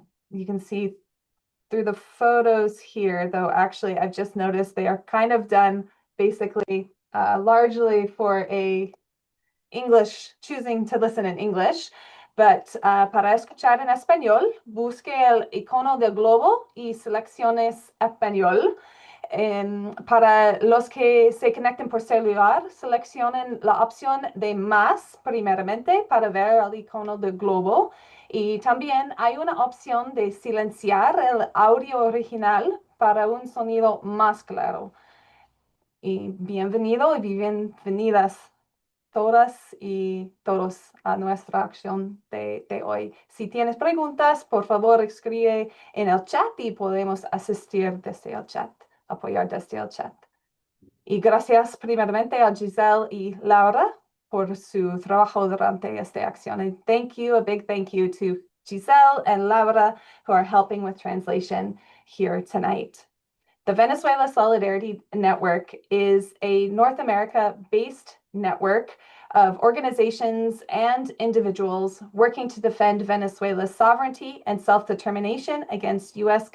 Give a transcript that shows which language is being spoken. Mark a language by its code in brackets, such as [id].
[en] You can see through the photos here, though actually I've just noticed they are kind of done basically largely for a English, choosing to listen in English. But [es] para escuchar en español, busque el icono del globo y selecciones español. Para los que se conecten por celular, seleccionen la opción de más primeramente para ver el icono del globo. Y también hay una opción de silenciar el audio original para un sonido más claro. Y bienvenido y bienvenidas todas y todos a nuestra acción de hoy. Si tienes preguntas, por favor escribe en el chat y podemos asistir desde el chat, apoyar desde el chat. Y gracias primeramente a Giselle y Laura por su trabajo durante esta acción. [en] And thank you, a big thank you to Giselle and Laura who are helping with translation here tonight. The Venezuela Solidarity Network is a North America-based network of organizations and individuals working to defend Venezuela's sovereignty and self-determination against U.S.